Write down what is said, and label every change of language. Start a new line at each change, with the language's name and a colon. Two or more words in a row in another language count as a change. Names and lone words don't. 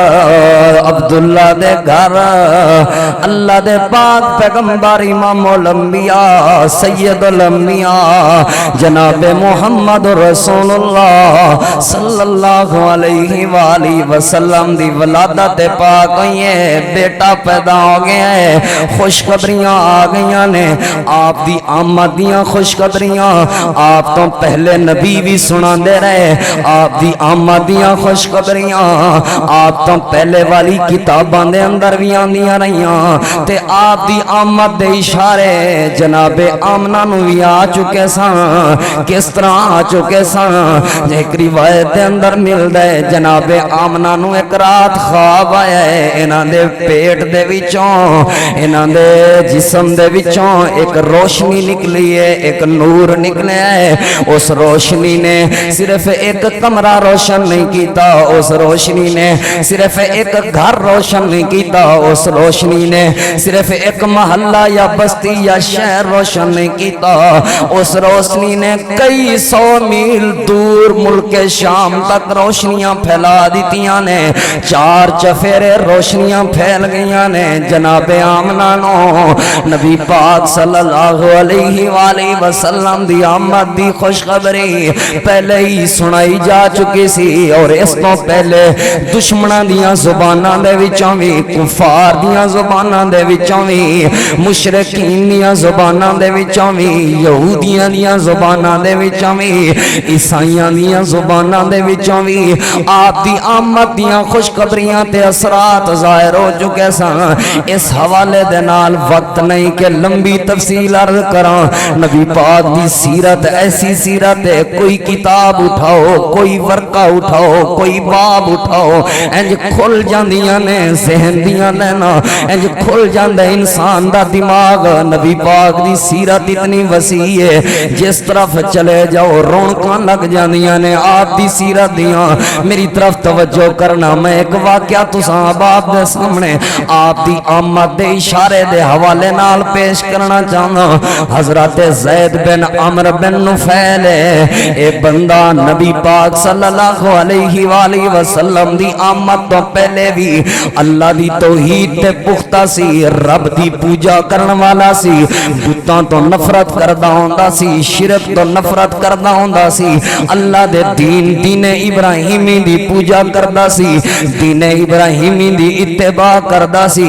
Punjabi: عبداللہ دے گھر اللہ دے پاک پیغمبر امام الانبیاء سید الانبیاء جناب محمد رسول اللہ
Arabic: صلی اللہ علیہ وآلہ وسلم
Punjabi: دی ولادت پاک ہوئی ہے بیٹا پیدا ہو گیا ہے خوشخبریاں آ گئیاں نے آپ دی آمدیاں خوشخبریاں آپ تو پہلے نبی بھی سنا دے رہے آپ دی آمدیاں خوشخبریاں آپ تو پہلے والی کتاباں دے اندر بھی آندیاں رہیاں تے آپ دی آمد دے اشارے جناب آمنہ نو بھی آ چکے سان کس طرح آ چکے سان ایک روایت دے اندر مل دے جناب آمنہ نو ایک رات خواب آیا ہے انہاں دے پیٹ دے وچوں انہاں دے جسم دے وچوں ایک روشنی نکلی ہے ایک نور نکلے ہے اس روشنی نے صرف ایک کمرہ روشن نہیں کیتا اس روشنی نے صرف ایک گھر روشن نہیں کیتا اس روشنی نے صرف ایک محلہ یا بستی یا شہر روشن نہیں کیتا اس روشنی نے کئی 100 میل دور ملک شام تک روشنیاں پھیلا دیتیاں نے چار چفیرے روشنیاں پھیل گئیاں نے جناب آمنہ نو نبی پاک
Arabic: صلی اللہ علیہ وآلہ وسلم
Punjabi: دی آمد دی خوشخبری پہلے ہی سنائی جا چکی سی، اور اس تو پہلے دشمناں دیاں زباناں دے وچوں وی، کفار دیاں زباناں دے وچوں وی، مشرکین دیاں زباناں دے وچوں وی، یہودیاں دیاں زباناں دے وچوں وی، عیسائیاں دیاں زباناں دے وچوں وی آپ دی آمد دیاں خوشخبریاں تے اثرات ظاہر ہو چکے سن۔ اس حوالے دے نال وقت نہیں کہ لمبی تفصیل عرض کراں۔ نبی پاک دی سیرت ایسی سیرت ہے، کوئی کتاب اٹھاؤ، کوئی ورقہ اٹھاؤ، کوئی باب اٹھاؤ، انج کھل جاندیاں نے ذہن دیاں لینا، انج کھل جاندے انسان دا دماغ۔ نبی پاک دی سیرت اتنی وسیع ہے، جس طرف چلے جاؤ رونقاں لگ جاندیاں نے آپ دی سیرت دیاں۔ میری طرف توجہ کرنا، میں ایک واقعہ تساں آپ دے سامنے آپ دی آمد دے اشارے دے حوالے نال پیش کرنا چاہنا۔ حضرت زید بن عمر بن نفیل اے بندہ نبی پاک
Arabic: صلی اللہ علیہ وآلہ وسلم
Punjabi: دی آمد تو پہلے بھی اللہ دی توحید تے پختہ سی، رب دی پوجا کرن والا سی، بتاں تو نفرت کردہ ہوندا سی، شرک تو نفرت کردہ ہوندا سی، اللہ دے دین ابراہیمی دی پوجا کردہ سی، دین ابراہیمی دی اتباع کردہ سی۔